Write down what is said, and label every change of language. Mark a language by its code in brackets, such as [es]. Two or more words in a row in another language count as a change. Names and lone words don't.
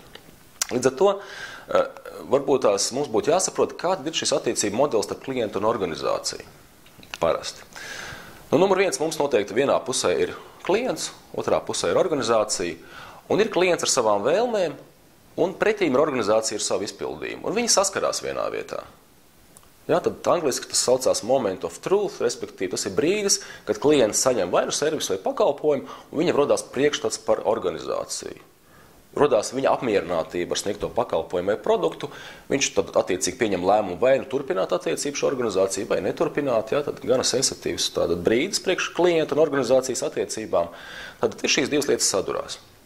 [lv] Līdz ar to varbūt mums būtu jāsaprot, kāda ir šis attiecību modelis starp klientu un organizāciju. Parasti. Numur 1 mums noteikti vienā pusē ir klients, otrā pusē ir organizācija, un ir klients ar savām vēlmēm, un pretīm ir organizācija ar savu izpildījumu. Un viņi saskarās vienā vietā. Ja, tad angliski tas saucās [en] moment of truth, [lv] respektīvi tas ir brīdis, kad klients saņem vai nu servisu vai pakalpojumu, un viņam rodās priekšstats par organizāciju. Rodās viņa apmierinātība ar sniegto pakalpojumu vai produktu, viņš tad attiecīgi pieņem lēmumu vai nu turpināt attiecību šo organizāciju vai neturpināt, ja, tad gana sensitīvs tātad brīdis priekš klienta un organizācijas attiecībām, tad ir šīs divas lietas sadurās.